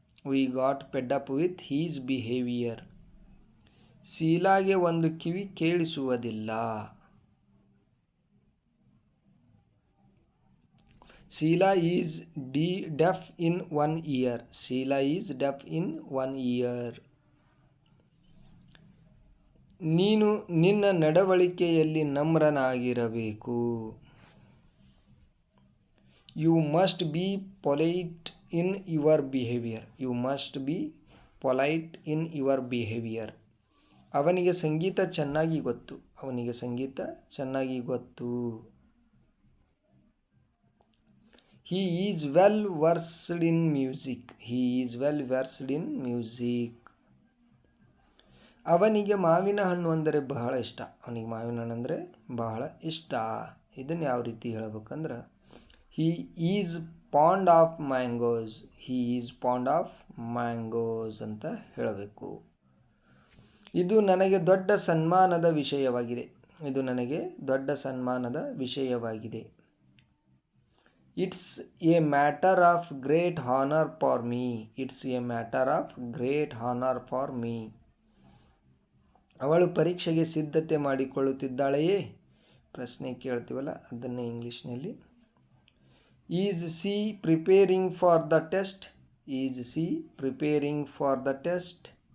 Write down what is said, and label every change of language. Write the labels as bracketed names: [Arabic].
[English] We got fed up with his behavior. [Kannada] ಶೀಲಾಗೆ ಒಂದು ಕಿವಿ ಕೇಳಿಸುವುದಿಲ್ಲ. [English] Sheila is deaf in one ear. Sheila is deaf in one ear. [Kannada] ನೀನು ನಿನ್ನ ನಡವಳಿಕೆಯಲ್ಲಿ ನಮ್ರನಾಗಿರಬೇಕು. [English] You must be polite in your behavior. You must be polite in your behavior. [Kannada] ಅವನಿಗೆ ಸಂಗೀತ ಚೆನ್ನಾಗಿ ಗೊತ್ತು. ಅವನಿಗೆ ಸಂಗೀತ ಚೆನ್ನಾಗಿ ಗೊತ್ತು. [English] He is well versed in music. He is well versed in music. [Kannada] ಅವನಿಗೆ ಮಾವಿನ ಹಣ್ಣು ಅಂದರೆ ಬಹಳ ಇಷ್ಟ. ಅವನಿಗೆ ಮಾವಿನ ಹಣ್ಣು ಅಂದರೆ ಬಹಳ ಇಷ್ಟ. ಇದನ್ನು ಯಾವ ರೀತಿ ಹೇಳಬೇಕಂದ್ರೆ [English] he is fond of mangoes. He is fond of mangoes [Kannada] ಅಂತ ಹೇಳಬೇಕು. ಇದು ನನಗೆ ದೊಡ್ಡ ಸನ್ಮಾನದ ವಿಷಯವಾಗಿದೆ. ಇದು ನನಗೆ ದೊಡ್ಡ ಸನ್ಮಾನದ ವಿಷಯವಾಗಿದೆ. [English] It's a matter of great honor for me. It's a matter of great honor for me. [Kannada] ಅವಳು ಪರೀಕ್ಷೆಗೆ ಸಿದ್ಧತೆ ಮಾಡಿಕೊಳ್ಳುತ್ತಿದ್ದಾಳೆಯೇ? ಪ್ರಶ್ನೆ ಕೇಳ್ತೀವಲ್ಲ ಅದನ್ನೇ ಇಂಗ್ಲೀಷ್ನಲ್ಲಿ. [English] Is she preparing for the test? Is she preparing for the test?